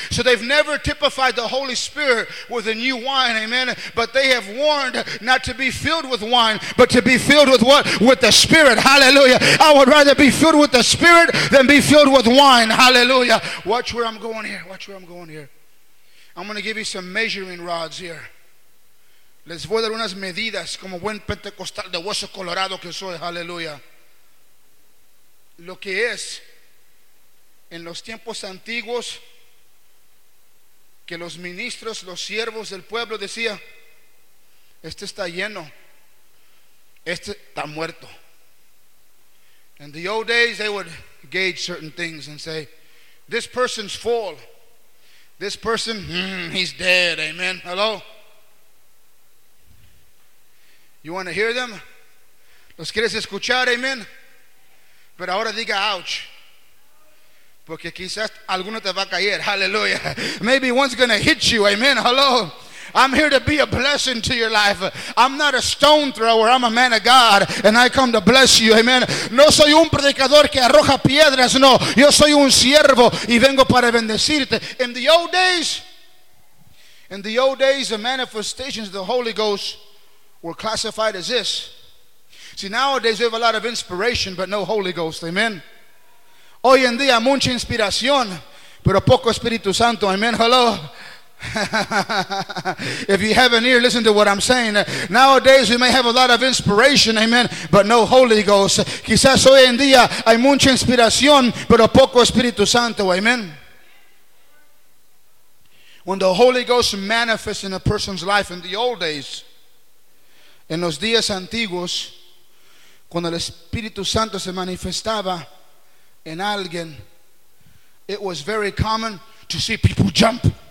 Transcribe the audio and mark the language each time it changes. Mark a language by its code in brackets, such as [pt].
[en] So they've never typified the Holy Spirit with a new wine. Amen. But they have warned not to be filled with wine, but to be filled with what? With the Spirit. Hallelujah. I would rather be filled with the Spirit than be filled with wine. Hallelujah. Watch where I'm going here. Watch where I'm going here. I'm going to give you some measuring rods here. [es] Les voy a dar unas medidas como buen pentecostal de hueso colorado que soy. Aleluya. Lo que es en los tiempos antiguos que los ministros, los siervos del pueblo decía: este está lleno, este está muerto. [en] In the old days they would gauge certain things and say this person's full, this person he's dead. Amen. Hello. You want to hear them? [es] ¿Los quieres escuchar? [en] Amen. [es] Pero ahora diga ouch, porque quizás alguno te va a caer. [en] Hallelujah. Maybe one's going to hit you. Amen. Hello. I'm here to be a blessing to your life. I'm not a stone thrower. I'm a man of God, and I come to bless you. [es] Amen. No soy un predicador que arroja piedras. No, yo soy un siervo y vengo para bendecirte. [en] In the old days, the manifestations of the Holy Ghost were classified as this. See, nowadays we have a lot of inspiration, but no Holy Ghost. Amen. [es] Hoy en día mucha inspiración, pero poco Espíritu Santo. Amen. Hello. [en] If you have an ear, listen to what I'm saying. Nowadays we may have a lot of inspiration, amen, but no Holy Ghost. [es] Quizás hoy en día hay mucha inspiración, pero poco Espíritu Santo, amen. [en] When the Holy Ghost manifests in a person's life in the old days, [es] en los días antiguos, cuando el Espíritu Santo se manifestaba en alguien, [en] it was very common to see people jump.